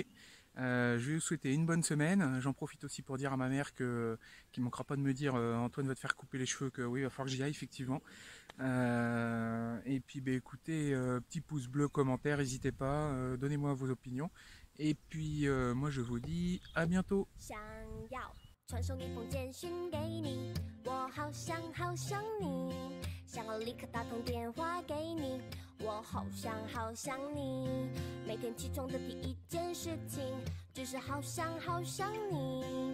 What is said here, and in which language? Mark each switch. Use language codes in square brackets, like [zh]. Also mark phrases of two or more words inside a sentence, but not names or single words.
[fr] Je vais vous souhaiter une bonne semaine. J'en profite aussi pour dire à ma mère qu'il ne manquera pas de me dire Antoine va te faire couper les cheveux, que oui, il va falloir que j'y aille effectivement. Et puis bah, écoutez, petit pouce bleu, commentaire, n'hésitez pas, donnez-moi vos opinions. Et puis moi je vous dis à bientôt. [zh] 传送一封简讯给你，我好想好想你，想要立刻打通电话给你，我好想好想你。每天起床的第一件事情，只是好想好想你。